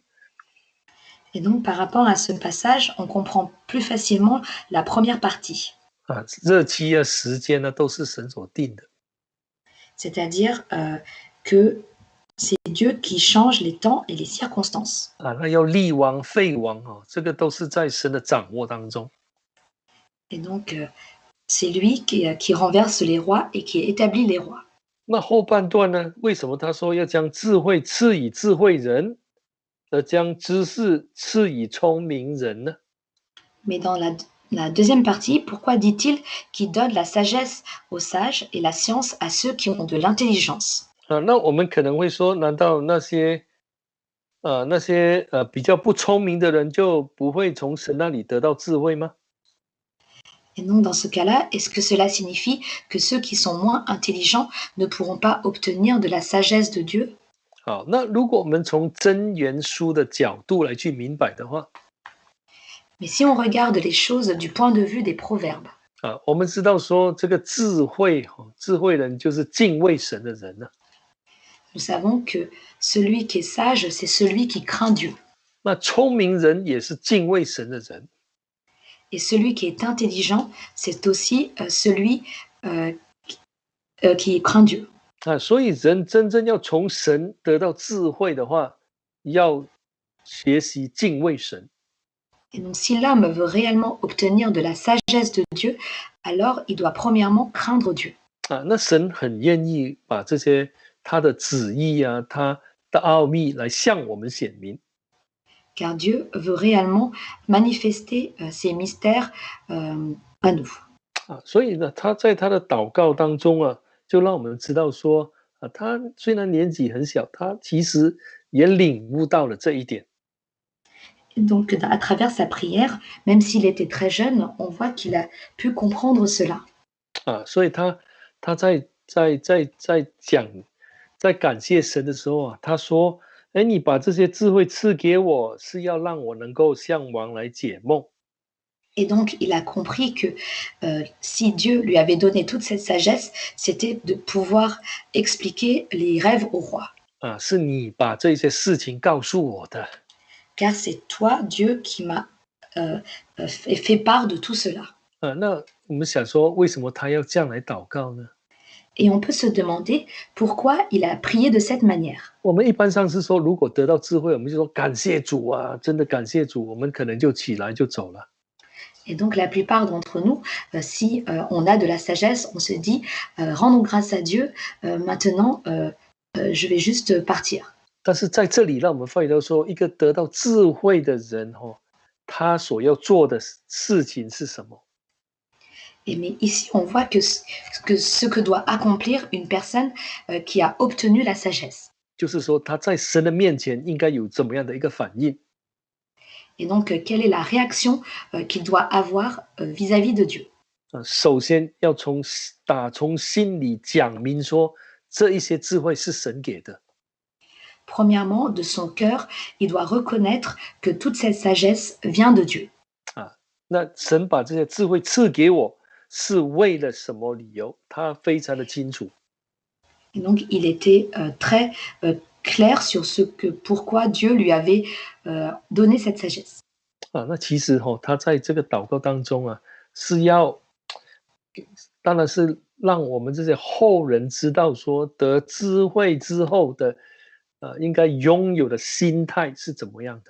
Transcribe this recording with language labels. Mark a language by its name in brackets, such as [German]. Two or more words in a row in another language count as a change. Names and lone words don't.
[French] Et donc, par rapport à ce passage, on comprend plus facilement la première partie. [Chinese] 日期啊，时间呢，都是神所定的。 [French] C'est-à-dire que c'est Dieu qui change les temps et les circonstances. [Chinese] 那要立王废王这个都是在神的掌握当中。 [French] Et donc, c'est lui qui renverse les rois et qui établit les rois. [Chinese] 那后半段呢？为什么他说要将智慧赐予智慧人，而将知识赐予聪明人呢？ [French] Mais dans la deuxième partie, pourquoi dit-il qu'il donne la sagesse aux sages et la science à ceux qui ont de l'intelligence? [Chinese] 那我们可能会说，难道那些比较不聪明的人就不会从神那里得到智慧吗？ [French] Et donc, dans ce cas-là, est-ce que cela signifie que ceux qui sont moins intelligents ne pourront pas obtenir de la sagesse de Dieu? [Chinese] 好，那如果我们从箴言书的角度来去明白的话， [French] Mais si on regarde les choses du point de vue des proverbes, [Chinese] 我们知道说这个智慧人就是敬畏神的人呢。 [French] nous savons que celui qui est sage, c'est celui qui craint Dieu. [Chinese] 那聪明人也是敬畏神的人。 [French] Et celui qui est intelligent, c'est aussi celui qui craint Dieu. [Chinese] 所以人真正要从神得到智慧的话，要学习敬畏神。 [French] Et donc, si l'homme veut réellement obtenir de la sagesse de Dieu, alors il doit premièrement craindre Dieu. [Chinese] 那神很愿意把这些他的旨意啊，他的奥秘来向我们显明。 [French] Car Dieu veut réellement manifester ses mystères à nous. [Chinese] 所以呢，他在他的祷告当中啊，就让我们知道说，他虽然年纪很小，他其实也领悟到了这一点。 [French] Et donc, à travers sa prière, même s'il était très jeune, on voit qu'il a pu comprendre cela. [Chinese] 所以他在感谢神的时候啊，他说：“你把这些智慧赐给我，是要让我能够向王来解梦。” [French] Et donc, il a compris que si Dieu lui avait donné toute cette sagesse, c'était de pouvoir expliquer les rêves au roi. [Chinese] 是你把这些事情告诉我的。 [French] Car c'est toi, Dieu, qui m'a fait part de tout cela. [Chinese] 那我们想说，为什么他要这样来祷告呢？ [French] Et on peut se demander pourquoi il a prié de cette manière. [Chinese] 我们一般上是说，如果得到智慧，我们就说感谢主啊，真的感谢主，我们可能就起来就走了。 [French] Et donc la plupart d'entre nous, si on a de la sagesse, on se dit rendons grâce à Dieu, maintenant je vais juste partir. [Chinese] 但是在这里，让我们发觉到说，一个得到智慧的人他所要做的事情是什么？ [French] Mais ici, on voit que ce que doit accomplir une personne qui a obtenu la sagesse. [Chinese] 就是说他在神的面前应该有怎么样的一个反应？ [French] Et donc, quelle est la réaction qu'il doit avoir vis-à-vis de Dieu? [Chinese] 首先要打从心里讲明说，这一些智慧是神给的。 [French] Premièrement, de son cœur, il doit reconnaître que toute cette sagesse vient de Dieu. [Chinese] 那神把这些智慧赐给我，是为了什么理由？他非常的清楚。 [French] Et donc, il était très clair sur pourquoi Dieu lui avait donné cette sagesse. [Chinese] 那其实他在这个祷告当中是要，当然是让我们这些后人知道说，得智慧之后的应该拥有的心态是怎么样的。